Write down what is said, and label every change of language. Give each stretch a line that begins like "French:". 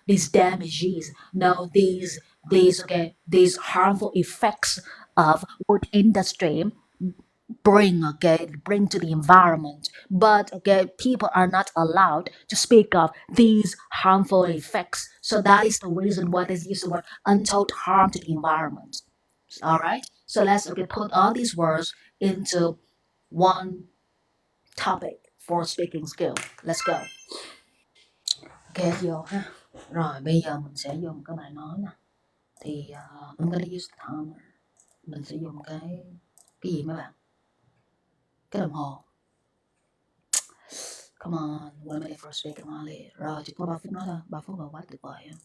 English: damages, know these harmful effects of wood industry bring to the environment, but people are not allowed to speak of these harmful effects. So that is the reason why they use the word untold harm to the environment. All right, so let's put all these words into one topic for speaking skill. Let's go. Ok,
Vietnamese: vô ha. Rồi bây giờ mình sẽ dùng cái bài nói nè. Thì
English: I'm gonna use the timer.
Vietnamese: Mình sẽ dùng cái gì mấy bạn? Cái đồng hồ.
English: Come on, one minute for speaking only.
Vietnamese: Rồi chỉ có 3 phút nói thôi, 3 phút là quá tuyệt vời.